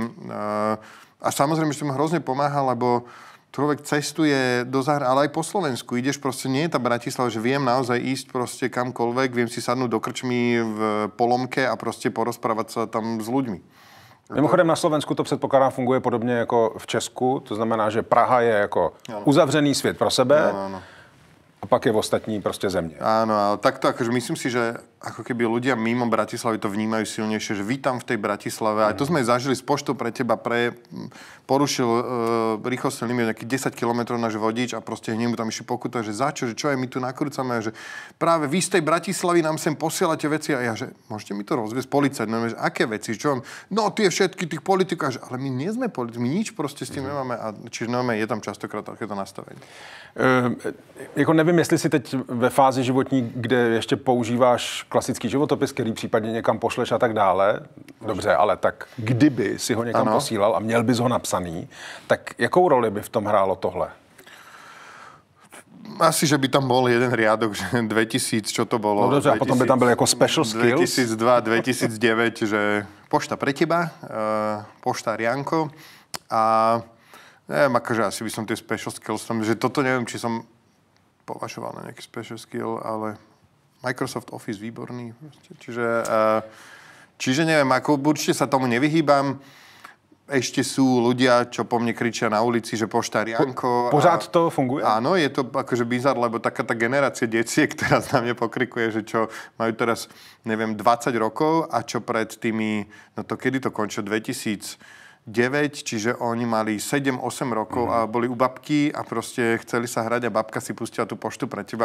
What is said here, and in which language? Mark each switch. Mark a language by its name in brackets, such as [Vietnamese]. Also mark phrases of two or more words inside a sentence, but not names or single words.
[Slovak] A samozrejme, že to mi hrozne pomáha, lebo človek cestuje do zahraničia, ale aj po Slovensku. Ideš proste, nie je tá Bratislava, že viem naozaj ísť proste kamkoľvek, viem si sadnúť do krčmy v Polomke a proste porozprávať sa tam s ľuďmi. [Czech] Mimochodem na Slovensku to předpokládám funguje podobně jako v Česku, to znamená, že Praha je jako uzavřený svět pro sebe. [Slovak] Áno. [Czech] A pak je v ostatní proste země. [Slovak] Áno, ale takto akože myslím si, že ako keby ľudia mimo Bratislavy to vnímajú silnejšie, že vítam v tej Bratislave. Aj to sme zažili s Poštou pre teba, porušil rýchlostný limit nejakých 10 km náš vodič a proste hneď mu tam išli pokuta, že za čo, že čo aj my tu nakrúcame, že práve vy z tej Bratislavy nám sem posielate veci a ja, že môžete mi to rozviesť policajt, no, že aké veci, čo no tie všetky tých politikov, ale my nie sme politici, my nič proste s tým nemáme a čiže je tam častokrát takéto nastavenie. [Czech] Jako nevím, jestli si teď ve fázi životní, kde ještě používáš klasický životopis, který případně někam pošleš a tak dále, dobře, ale tak kdyby si ho někam posílal a měl bys ho napsaný, tak jakou roli by v tom hrálo tohle? [Slovak] Asi, že by tam bol jeden riadok, že 2000, čo to bolo? [Czech] No dobře, 2000, a potom by tam byl jako [English] special skills? [Slovak] 2002, 2009, že pošta pre teba, poštár Janko a neviem, akože asi by som tie [English] special skills [Slovak] tam, že toto neviem, či som považoval na nejaký [English] special skill, [Slovak] ale Microsoft Office výborný. Čiže neviem, ako určite sa tomu nevyhýbam. Ešte sú ľudia, čo po mne kričia na ulici, že poštár Janko. [Czech] Pořád to funguje? [Slovak] Áno, je to akože bizar, lebo taká tá generácia deciek teraz na mne pokrikuje, že čo majú teraz, neviem, 20 rokov a čo pred tými, no to kedy to končilo, 2009, čiže oni mali 7-8 rokov a boli u babky a proste chceli sa hrať a babka si pustila tú poštu pre teba.